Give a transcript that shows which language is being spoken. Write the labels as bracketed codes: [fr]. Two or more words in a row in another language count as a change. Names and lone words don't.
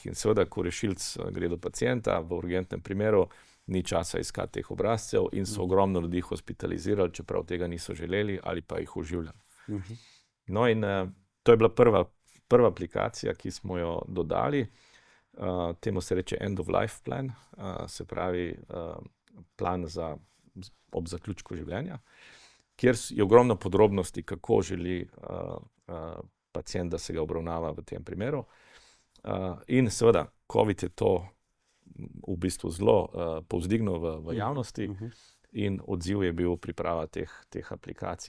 [sl] In seveda, ko rešilc gre do pacienta v urgentnem primeru, ni časa iskati teh obrazcev in so ogromno ljudi hospitalizirali, čeprav tega niso želeli ali pa jih oživljali. No, in to je bila prva aplikacija, ki smo jo dodali. Temu se reče [en] end of life plan, [sl] se pravi plan ob zaključku življenja, kjer je ogromno podrobnosti, kako želi pacient, da se ga obravnava v tem primeru. In seveda, COVID je to v bistvu zelo povzdignil v javnosti in odziv je bil priprava teh aplikacij.